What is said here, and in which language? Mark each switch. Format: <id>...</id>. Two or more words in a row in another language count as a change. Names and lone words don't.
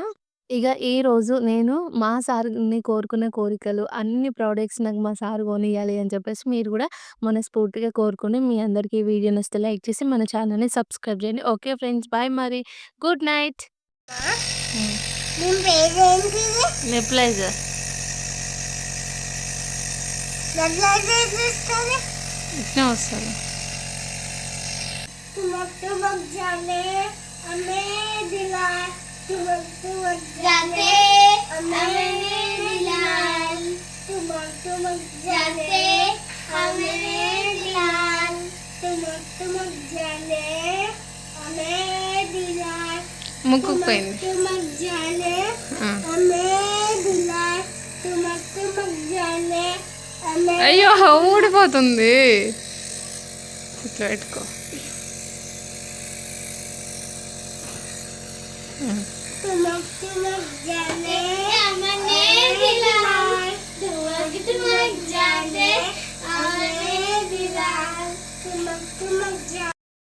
<te>ఇగ ఈరోజు నేను మా సార్‌ని కోరుకున్న కోరికలు అన్ని ప్రొడక్ట్స్ నాకు మా సార్ కొనియాలి అని చెప్పేసి మీరు కూడా మనస్ఫూర్తిగా కోరుకొని మీ అందరికీ ఈ వీడియో నచ్చితే లైక్ చేసి మన ఛానల్‌ని సబ్స్క్రైబ్ చేయండి.</te> <en>okay friends, bye మరి. good night. హ్మ్.</en> <te>దీని పేరేంటిది? నెప్లైజర్. ఎట్లా చేపిస్తుంది? ఇట్నే వస్తది.</te> <hi>तुमक तुमक जाने हमें दिलाए तुमक तुमक जाने हमें दिलाए तुमक जाने हमें दिलाए तुमक जाने हमें दिलाए</hi> <te>ముక్కుకు పోయింది.</te> <hi>तुमक जाने ఆ. हमें दिलाए तुमक जाने हमें</hi> <te>అయ్యో ఊడిపోతుంది. ఇట్లా పెట్టుకో.</te> <hi>तुमक जाने हमने दिलाए तुमक जाने हमने दिलाए तुमक जाने</hi>